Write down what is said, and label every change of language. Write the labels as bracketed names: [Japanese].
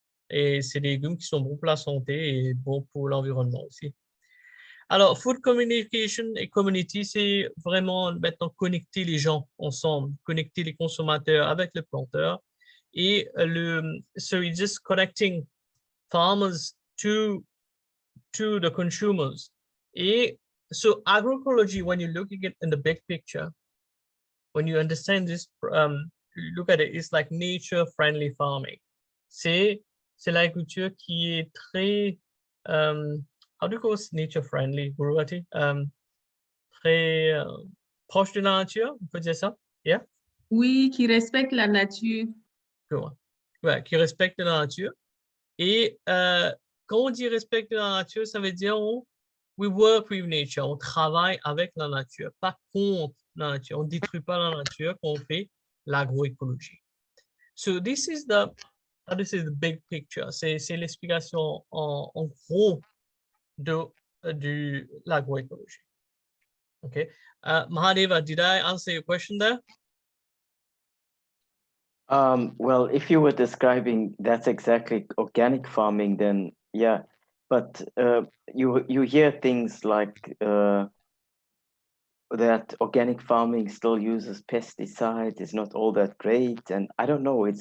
[French] Et c'est des légumes qui sont bons pour la santé et bons pour l'environnement aussi. Alors, food communication et community, c'est vraiment maintenant connecter les gens ensemble, connecter les consommateurs avec les planteurs. Et [English] so it's just connecting farmers to the consumers. Et so agroecology, when you're looking at in the big picture, when you understand this, look at it, it's like nature-friendly farming. [French] C'est l'agriculture qui est très, [English] how do you call it nature-friendly, [French] Guruvati? Très proche de la nature, on peut dire ça? Yeah? Oui, qui respecte la nature. Ouais, qui respecte la nature. Et quand on dit respecter la nature, ça veut dire [English] we work with nature, [French] on travaille avec la nature, pas contre la nature. On ne détruit pas la nature quand on fait l'agroécologie. [English] So this is the big picture. [French] C'est l'explication en gros de l'agroécologie. Okay. [English] Mahadeva, did I answer your question there? Well, if you were describing that's exactly organic farming, then yeah. But you hear things like that organic farming still uses pesticides, is not all that great, and I don't know.